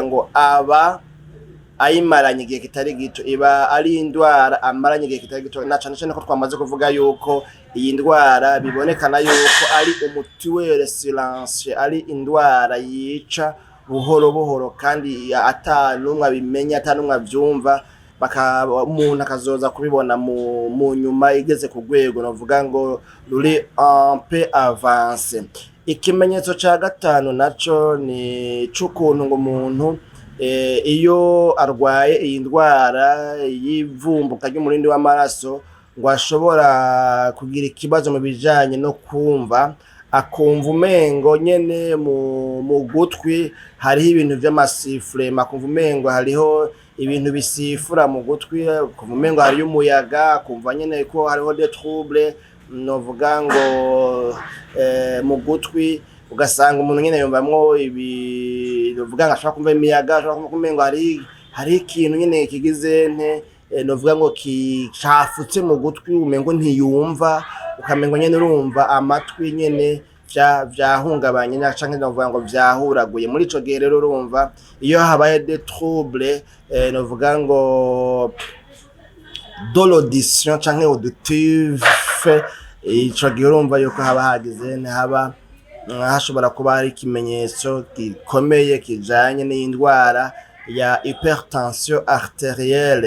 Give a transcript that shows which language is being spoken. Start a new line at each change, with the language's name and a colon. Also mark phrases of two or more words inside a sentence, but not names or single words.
Rundi: ngo aba ayimaranye igihe kitari gito, iba ari indwara amaranye igihe kitari gito, na cane cane ko twamaze kuvuga yuko iyi ndwara bibonekana yuko ari umutuelle silencieux, ari indwara yica buhoro buhoro kandi atanumwe abimenya, atanumwe avyumva, umuntu akazoza kubibona mu nyuma igeze ku rwego navuga ngo ruri
French: un peu avancé.
Rundi: Ikimenyetso ca gatanu naco ni c'ukuntu ngo umuntu iyo arwaye iyi ndwara y'ivumbuka ry'umurindi w'amaraso, ngo ashobora kugira ikibazo mu bijanye no kumva, akumva umengo nyene mu gutwi hariho ibintu vy'amasifure, akumva umengo hariho ibintu bisifura mu gutwi, akumva umengo hariyo umuyaga, akumva nyene ko hariho
French: des troubles,
Rundi: novuga ngo mu gutwi, ugasanga umuntu nyene yumvamwo novuga ngo ashobora kumva imiyaga, ashobora kumva umengo hari ikintu nyene kigize novuga ngo cafutse mu gutwi, umengo ntiyumva, ukamengo nyene urumva amatwi nyene vyahungabanye canke novuga ngo vyahuraguye. Muri ico gihe rero urumva iyo habaye
French: des troubles
Rundi: novuga ngo
French: de l'audition
Rundi: canke auditive, ico gihe urumva yuko haba hagize hashobora kuba hari ikimenyetso gikomeye kijanye n'indwara ya
French: hypertension arterielle.